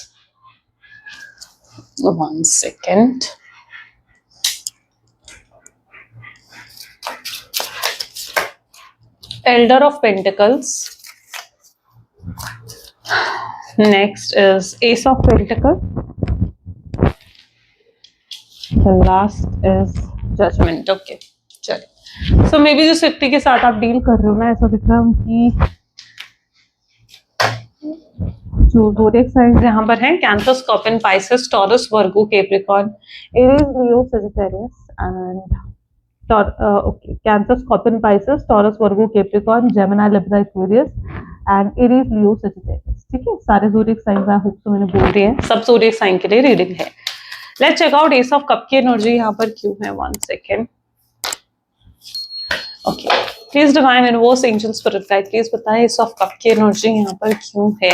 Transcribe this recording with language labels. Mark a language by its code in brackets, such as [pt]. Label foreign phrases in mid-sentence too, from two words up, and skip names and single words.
[en] 1 second. Elder of Pentacles. Next is Ace of Pentacles. The last is Judgment. Okay, चलिए। So maybe [hi] जिस व्यक्ति के साथ आप डील कर रहे हो ना, ऐसा दिख रहा है उनकी जो [en] zodiac signs [hi] यहाँ पर हैं, [en] Cancer, Scorpion, Pisces, Taurus, Virgo, Capricorn, Aries, Leo, Sagittarius and okay, Cancer, Scorpion, Pisces, Taurus, Virgo, Capricorn, Gemini, Libra, Aquarius and Aries, Leo, Sagittarius। [hi] ठीक है, सारे [en] zodiac signs I hope [hi] तो मैंने बोल दिए हैं। सब [en] zodiac sign [hi] के लिए रीडिंग है। [en] Let's check out Ace of Cup की एनर्जी [hi] यहाँ पर क्यों है। [en] 1 सेकेंड। Okay, please divine universe, angel, spirit guide, please बताएं Ace of Cup [hi] की एनर्जी यहाँ पर क्यों है।